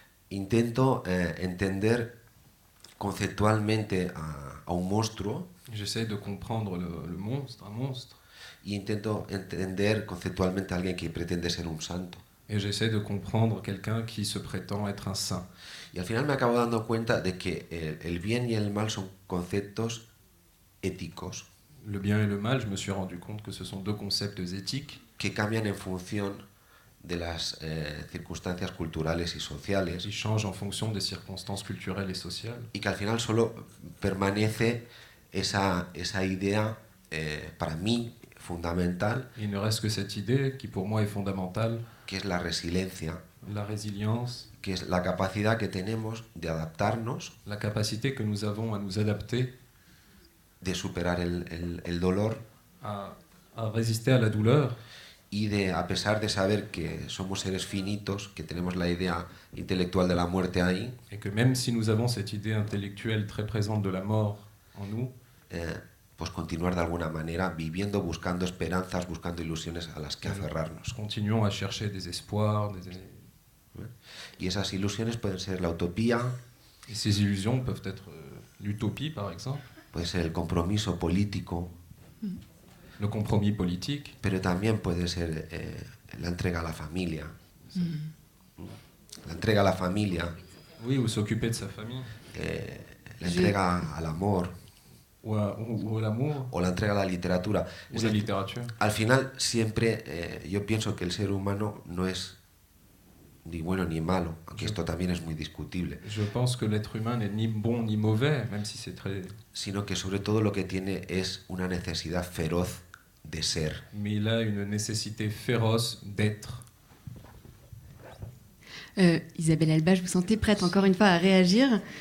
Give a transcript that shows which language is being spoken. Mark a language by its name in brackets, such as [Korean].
[Spanish] Intento entender conceptualmente a un monstruo. [French] J'essaye de comprendre le monstre, un monstre. [Spanish] Y intento entender conceptualmente a alguien que pretende ser un santo. [French] Et j'essaie de comprendre quelqu'un qui se prétend être un saint. [Spanish] Y al final me acabo dando cuenta de que el bien y el mal son conceptos éticos. [French] Le bien et le mal, je me suis rendu compte que ce sont deux concepts éthiques [Spanish] que cambian en función de las circunstancias culturales y sociales. [French] Qui changent en fonction des circonstances culturelles et sociales. [Spanish] Y que al final solo permanece esa idea, para mí, fundamental. [French] Il ne reste que cette idée qui pour moi est fondamentale. [Spanish] Que es la resiliencia. [French] La résilience. [Spanish] Que es la capacidad que tenemos de adaptarnos. [French] La capacité que nous avons à nous adapter. [Spanish] De superar el dolor. [French] À résister à la douleur. [Spanish] Y a pesar de saber que somos seres finitos, que tenemos la idea intelectual de la muerte ahí. [French] Et que même si nous avons cette idée intellectuelle très présente de la mort en nous. [Spanish] Pues continuar de alguna manera viviendo, buscando esperanzas, buscando ilusiones a las que aferrarnos. [French] Continuons à chercher des espoirs. [Spanish] Y esas ilusiones pueden ser la utopía. [French] Et ces illusions peuvent être l'utopie, par exemple. [Spanish] Puede ser el compromiso político. [French] Le compromis politique. [Spanish] Pero también puede ser la entrega a la familia. La entrega a la familia. [French] Oui, ou s'occuper de sa famille. [Spanish] La entrega al amor. O el amor. O la entrega a la literatura. O la literatura. Al final, siempre yo pienso que el ser humano no es ni bueno ni malo, aunque esto también es muy discutible. [French] Je pense que l'être humain n'est ni bon ni mauvais, même si c'est très... [Spanish] Sino que sobre todo lo que tiene es una necesidad feroz de ser. [French] Mais il a une nécessité féroce d'être. Isabelle Alba, je vous sentais prête encore une fois à réagir.